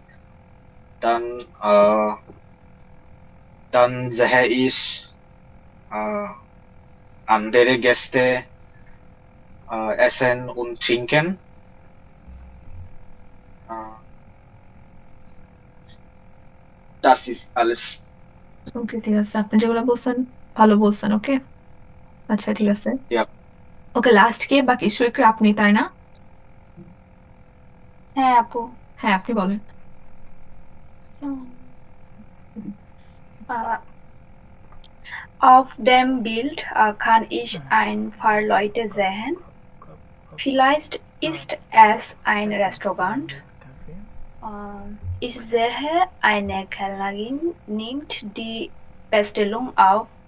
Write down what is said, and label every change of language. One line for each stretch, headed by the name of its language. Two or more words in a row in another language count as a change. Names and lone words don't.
German: Dann sehe ich andere Gäste essen und trinken. Das ist alles.
Bangla: ওকে, ঠিক আছে, আপনি যেগুলো বলছেন ভালো বলছেন। ওকে, আচ্ছা ঠিক আছে। Yep. ওকে, লাস্ট কে বাকি সুইকরা আপনি, তাই না? হ্যাঁ আপু। হ্যাঁ, আপনি বলেন।
German: Auf dem Bild kann ich ein paar Leute sehen. Vielleicht ist es ein Restaurant. Ich sehe, eine Kellnerin nimmt die Bestellung auf.